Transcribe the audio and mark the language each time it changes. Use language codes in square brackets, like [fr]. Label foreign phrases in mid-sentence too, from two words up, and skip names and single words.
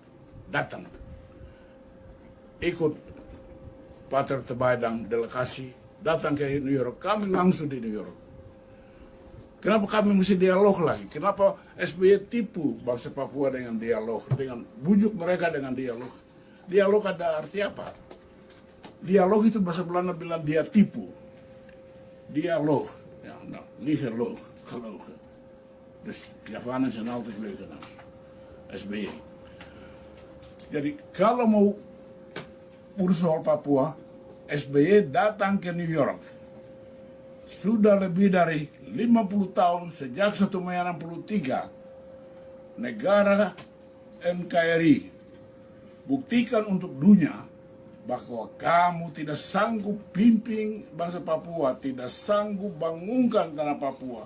[id] Datang, ikut Pater Tebaidang delegasi, datang ke New York, kami langsung di New York. Kenapa kami mesti dialog lagi? Kenapa SBY tipu bangsa Papua dengan dialog, dengan bujuk mereka dengan dialog? Dialog ada arti apa? Dialog itu bahasa Belanda bilang dia tipu. Dialog, [nl] ja, nou, niet gelogen. Dus Javanen zijn altijd leugenaars. [id] SBY. Jadi kalau mau urus soal Papua, SBY datang ke New York. Sudah lebih dari 50 tahun sejak 1963 negara NKRI buktikan untuk dunia bahwa kamu tidak sanggup pimpin bangsa Papua, tidak sanggup bangunkan tanah Papua.